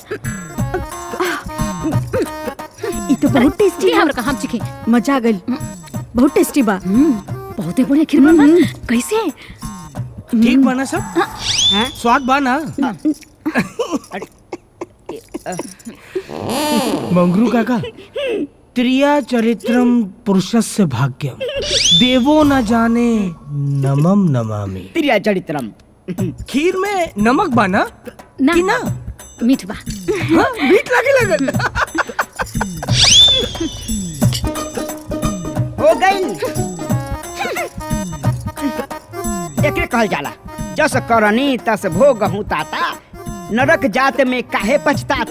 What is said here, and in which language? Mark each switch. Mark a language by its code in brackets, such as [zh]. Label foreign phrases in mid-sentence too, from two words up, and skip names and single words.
[bho] ई तो बहुत टेस्टी दी हमरा का, हम चिखे। मजा आ गई, बहुत टेस्टी बा। बहुते बढ़िया खीर बा। कैसे? ठीक बना सब? स्वाद बा ना? मंगरू काका, [sa] त्रिया चरित्रम पुरुषस्य भाग्यम देवो न जाने नमम नमामि। त्रिया चरित्रम। [bho] खीर में नमक बा ना? ना कि ना? मीठ बा। हाँ, मीठ लगे लगल। हो गई। एकरे कहल जाला, [awa] जस करनी तस भोगहु ताता, नरक जात में काहे पछताता।